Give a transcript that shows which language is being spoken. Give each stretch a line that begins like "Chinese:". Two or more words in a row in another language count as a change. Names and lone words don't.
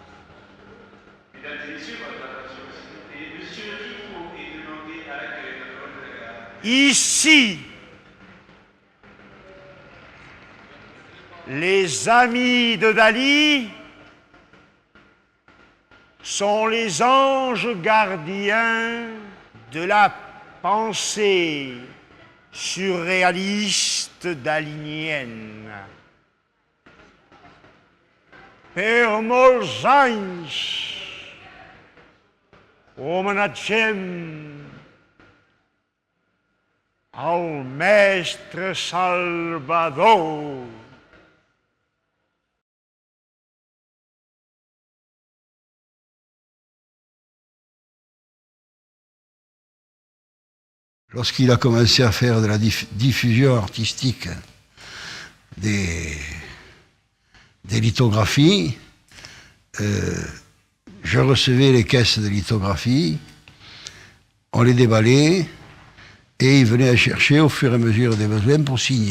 French: Ici, les amis de Dali sont les anges gardiens de la pensée surréaliste dalinienne.
Catalan: Per molts anys homenatgem al mestre Salvador.
French: Lorsqu'il a commencé à faire de la diffusion artistique des lithographies, je recevais les caisses de lithographie, on les déballait et il venait à chercher au fur et à mesure des besoins pour signer.